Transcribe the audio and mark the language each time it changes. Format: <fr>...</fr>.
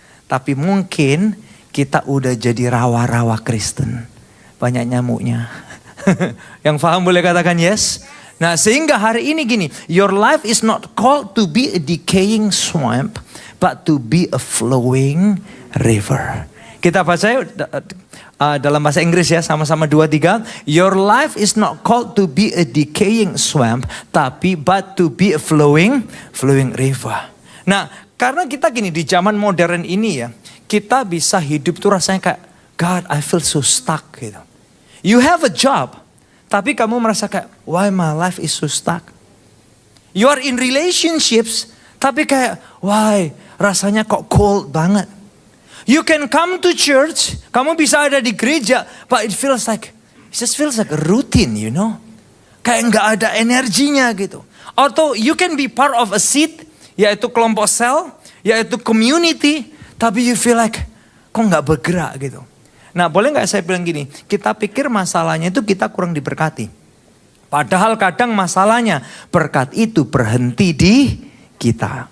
<id>Tapi mungkin kita udah jadi rawa-rawa Kristen. Banyak nyamuknya. Yang paham boleh katakan yes? Nah, sehingga hari ini gini,</id> <en>your life is not called to be a decaying swamp, but to be a flowing river.</en> <id>Kita baca dalam bahasa Inggris ya, sama-sama 2-3.</id> <en>Your life is not called to be a decaying swamp, but to be a flowing river.</en> <id>Nah, karena kita gini di zaman modern ini ya, kita bisa hidup tuh rasanya kayak,</id> <en>God, I feel so stuck</en> <id>gitu.</id> <en>You have a job,</en> <id>tapi kamu merasa kayak,</id> <en>why my life is so stuck? You are in relationships,</en> <id>tapi kayak,</id> <en>why</en> <id>rasanya kok</id> <en>cold banget? You can come to church,</en> <id>kamu bisa ada di gereja,</id> <en>but it just feels like a routine, you know?</en> <id>Kayak nggak ada energinya gitu.</id> <en>Atau you can be part of a seed,</en> <id>yaitu kelompok sel, yaitu</id> <en>community, tapi you feel like</en> <id>kok nggak bergerak gitu. Nah, boleh nggak saya bilang gini, kita pikir masalahnya itu kita kurang diberkati. Padahal kadang masalahnya berkat itu berhenti di kita.</id>